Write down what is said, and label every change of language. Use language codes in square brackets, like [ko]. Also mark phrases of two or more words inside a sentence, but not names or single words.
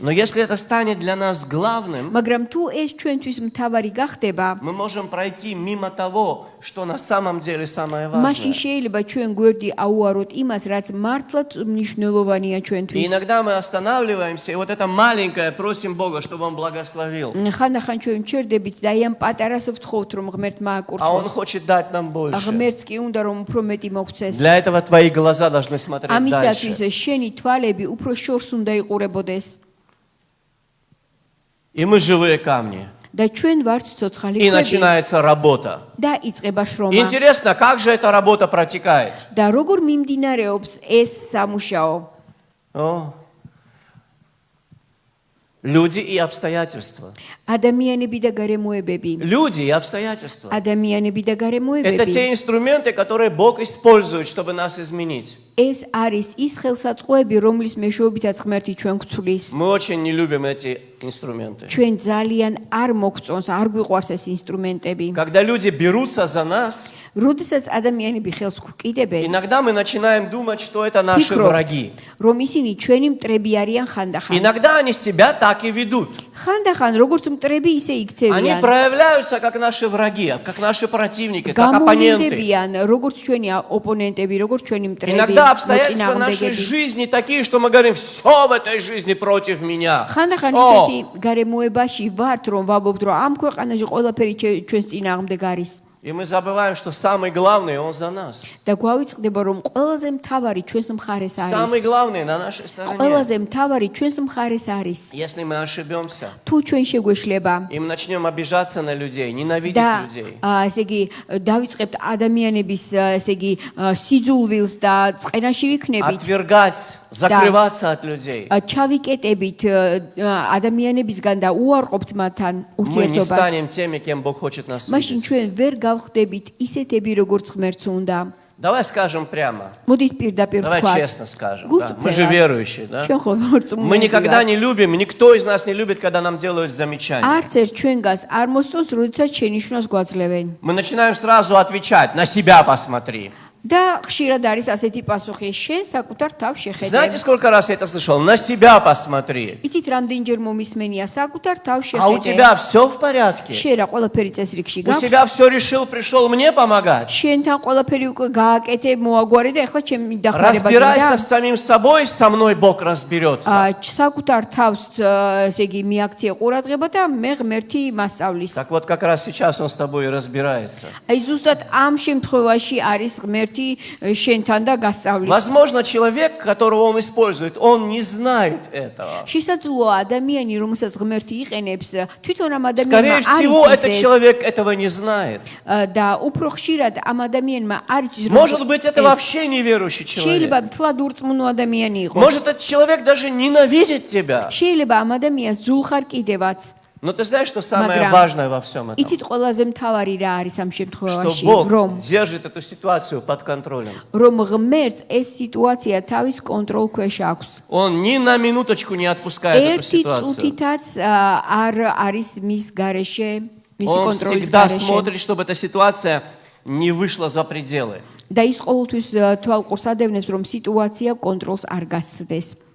[ru] Но если это станет для нас главным, [ka] მაგრამ თუ ეს ჩვენთვის მთავარი გახდება, [ru] мы можем пройти мимо того, что на самом деле самое [ka] მაშინ [ru] важное. [ka] შეიძლება ჩვენ გვერდი აუაროთ იმას, რაც მართლაც მნიშვნელოვანია [ru] И [ka] ჩვენთვის. [ru] иногда мы останавливаемся, и вот это маленькое просим Бога, чтобы Он благословил. [ka] ხანდახან ჩვენ ჩერდებით და აი ამ პატარას ვთხოვთ, რომ ღმერთმა [ru] А Он [ka] აკურთხოს. [ru] хочет дать нам больше. [ka] ღმერთს კი უნდა რომ უფრო მეტი მოგცეს. [ru] Для этого твои глаза должны смотреть [ka] ამისათვის [ru] дальше. [ka] შენი თვალები უფრო შორს უნდა იყურებოდეს. [ru] И мы живые камни. [ka] და ჩვენ ვართ ცოცხალი [ru] И [ka] ქვები [ru] начинается работа. [ka] და იწყება შრომა. [ru] Интересно, как же эта работа протекает? [ka] და როგორ მიმდინარეობს ეს სამუშაო? [ru] О. Люди и обстоятельства. [ka] ადამიანები და გარემოებები. [ru] Люди и обстоятельства. [ka] ადამიანები და [ru] Это [ka] გარემოებები. [ru] те инструменты, которые Бог использует, чтобы нас изменить. [ka] ეს არის ის ხელსაწყოები, რომლის მეშვეობითაც ღმერთი ჩვენ გვცვლის. [ru] Мы очень не любим эти инструменты. [ka] ჩვენ ძალიან არ მოგწონს, არ გვიყვარს ეს ინსტრუმენტები. [ru] Когда люди берутся за нас, [ka] როდესაც ადამიანები ხელს გვკიდებენ, [ru] иногда мы начинаем думать, что это наши враги. [ka] რომ ისინი ჩვენი მტრები არიან ხანდახან. [ru] Иногда они себя так и ведут. [ka] ხანდახან როგორც მტრები ისე [ru] Они [ka] იქცევიან. [ru] проявляются как наши враги, как наши противники, как оппоненты. [ka] გამოვლინდებიან როგორც ჩვენი ოპონენტები, როგორც ჩვენი მტრები. [ru] Иногда обстоятельства нашей [ka] მოწინააღმდეგები. [ru] жизни такие, что мы говорим, все в этой жизни против меня. [ka] ხანდახან [ru] Всё. [ka] ისეთი გარემოებაში ვართ, რომ ვაბობთ, რომ ამ ქვეყანაში ყველაფერი ჩვენს წინააღმდეგ არის. [ru] И мы забываем, что самый главный, Он за нас. [ka] და გვავიწყდება, რომ ყველაზე მთავარი ჩვენს მხარეს [ru] Самый [ka] არის. [ru] главный на нашей стороне. [ka] ყველაზე мთავარი ჩვენს მხარეს არის. [ru] Если мы ошибемся, [ka] თუ ჩვენ შეგვეშლება [ru] и мы начнем обижаться на людей, ненавидеть [ka] და [ru] людей, [ka] ესე იგი დავიწყებთ ადამიანების ესე იგი სიძულვილს და წყენაში ვიქნებით, [ru] отвергать, закрываться от людей, [ka] ჩავიკეტებით ადამიანებისგან და უარყოფთ მათთან [ru] мы не [ka] ურთიერთობას. [ru] станем теми, кем Бог хочет нас [ka] მაშინ [ru] видеть. [ka] ჩვენ ვერ გავხდებით ისეთები, როგორც ღმერთს უნდა. [ru] Давай скажем прямо. [ka] მოდით პირდაპირ [ru] Давай [ka] ვთქვათ. [ru] честно скажем. Да? Мы же [ka] გულწრფელად. [ru] верующие, да? [ka] ჩვენ ხო ვართ [ru] Мы никогда не любим, никто из нас не любит, когда нам делают замечания. [ka] არც ერთ ჩვენგანს არ მოსწონს, როდესაც შენიშვნას გვაძლევენ. [ru] Мы начинаем сразу отвечать, на себя посмотри. [ka] და ხშირად არის ასეთი პასუხი, შენ საკუთარ თავს შეხედე. [ru] Знаете, сколько раз я это слышал? На себя посмотри. [ka] იცით რამდენჯერ მომისმენია საკუთარ თავს [ru] А у [ka] შეხედე. [ru] тебя все в порядке? [ka] შენ რა ყველაფერი წესრიგში [ru] У [ka] გაქვს? [ru] тебя все решил, пришел мне помогать? [ka] შენთან ყველაფერი უკვე გააკეთე, მოაგვარე და ეხლა ჩემი დახმარება [ru] Разбирайся [ka] გინდა? [ru] с самим собой, со мной Бог разберется. [ka] საკუთარ თავს ესე იგი მიაქცია ყურადღება და მე ღმერთი მასწავლის. [ru] Так вот, как раз сейчас он с тобой и разбирается. [ka] აი ზუსტად ამ შემთხვევაში არის ღმერთი შენთან და გასწავლის. [ru] Возможно, человек, которого он использует, он не знает этого. [ka] შესაძლოა ადამიანი, რომელსაც ღმერთი იყენებს, თვითონ ამ [ru] Скорее [ka] ადამიანმა არ [ru] всего, этот [ka] იცის [ru] человек этого не знает. [ka] და უფრო ხშირად ამ ადამიანმა არ იცის, [ru] Может быть, это вообще неверующий человек. [ka] შეიძლება თლად ურწმუნო ადამიანი იყოს. [ru] Может, этот человек даже ненавидит тебя. [ka] შეიძლება ამ ადამიანს ზულხარ კიდევაც. [ru] Но ты знаешь, что самое [ka] Მაგრამ [ru] важное во всем этом? [ka] იცით ყველაზე მთავარი რა არის ამ [ru] Что [ka] შემთხვევაში, [ru] Бог [ka] რომ [ru] держит эту ситуацию под контролем. [ka] ღმერთს ეს სიტუაცია თავის კონტროლ ქვეშ აქვს. [ru] Он ни на минуточку не отпускает эту [ka] ერთი [ru] ситуацию. [ka] წუთითაც არ არის მის გარეშე, მისი [ru] Он [ka] კონტროლის [ru] всегда [ka] გარეშე. [ru] смотрит, чтобы эта ситуация не вышла за пределы. [ka] და ის ყოველთვის თვალყურს ადევნებს, რომ სიტუაცია კონტროლს არ გასცდეს.